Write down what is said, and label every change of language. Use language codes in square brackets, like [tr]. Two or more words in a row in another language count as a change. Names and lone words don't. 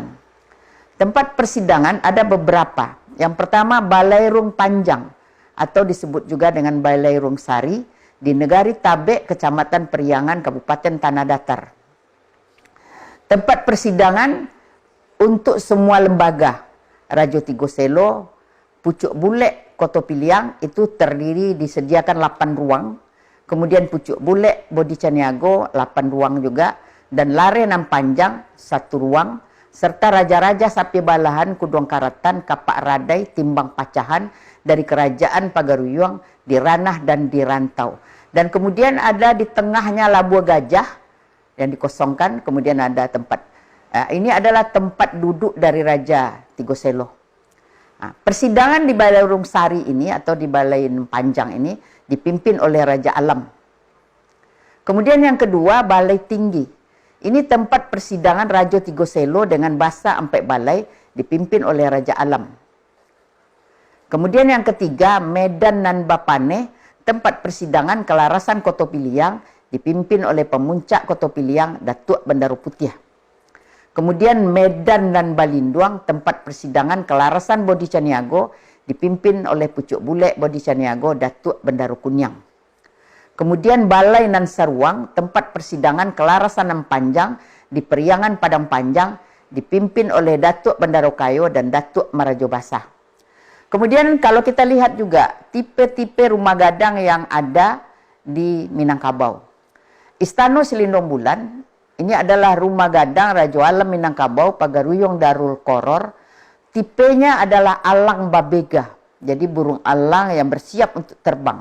[id] Tempat persidangan ada beberapa. Yang pertama, Balairung Panjang, atau disebut juga dengan Balairung Sari, di Negari Tabek, Kecamatan Periangan, Kabupaten Tanah Datar. Tempat persidangan untuk semua lembaga. Rajo Tigoselo, Pucuk Bulek, Koto Piliang itu terdiri disediakan 8 ruang. Kemudian Pucuk Bulek, Bodi Caniago 8 ruang juga. Dan Lare Nam Panjang 1 ruang. Serta Raja-Raja Sapi Balahan, Kuduang Karatan, Kapak Radai, Timbang Pacahan dari Kerajaan Pagaruyung di Ranah dan di Rantau. Dan kemudian ada di tengahnya Labuan Gajah yang dikosongkan. Kemudian ada tempat, ini adalah tempat duduk dari Raja Tigoselo. Nah, persidangan di Balairung Sari ini atau di Balai Panjang ini dipimpin oleh Raja Alam. Kemudian yang kedua, Balai Tinggi. Ini tempat persidangan Raja Tigoselo dengan Basa Ampek Balai dipimpin oleh Raja Alam. Kemudian yang ketiga, Medan Nan Bapane, tempat persidangan Kelarasan Koto Piliang dipimpin oleh Pemuncak Koto Piliang, Datuk Bendaru Putih. Kemudian Medan dan Balinduang, tempat persidangan Kelarasan Bodi Caniago, dipimpin oleh Pucuk Bulek Bodi Caniago, Datuk Bendaru Kunyang. Kemudian Balai Nan Saruang, tempat persidangan Kelarasan Nan Panjang, di Periangan Padang Panjang, dipimpin oleh Datuk Bendaru Kayo dan Datuk Marajo Basah. Kemudian kalau kita lihat juga tipe-tipe rumah gadang yang ada di Minangkabau. Istana Selindung Bulan, ini adalah rumah gadang Raja Alam Minangkabau, Pagaruyung, Darul Koror. Tipenya adalah alang babega. Jadi burung alang yang bersiap untuk terbang.